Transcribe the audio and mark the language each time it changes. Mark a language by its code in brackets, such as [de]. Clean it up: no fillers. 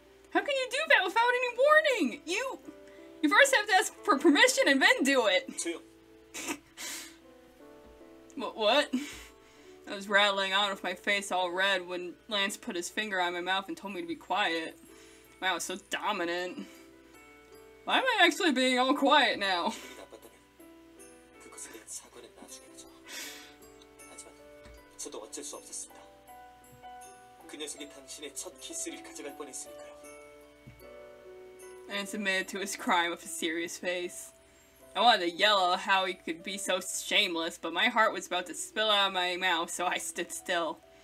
[en] How can you do that without any warning? You first have to ask for permission and then do it. [ko] 조용. [en] What? I was rattling on with my face all red when Lance put his finger on my mouth and told me to be quiet. Wow, so dominant. Why am I actually being all quiet now? [ko] 나빴다면 그것에 대한 사과는 나중에 하죠. 하지만 저도 어쩔 수 없었습니다. 그 녀석이 당신의 첫 키스를 가져갈 뻔했으니까요. [en] Lance admitted to his crime with a serious face. I wanted to yell how he could be so shameless, but my heart was about to spill out of my mouth, so I stood still.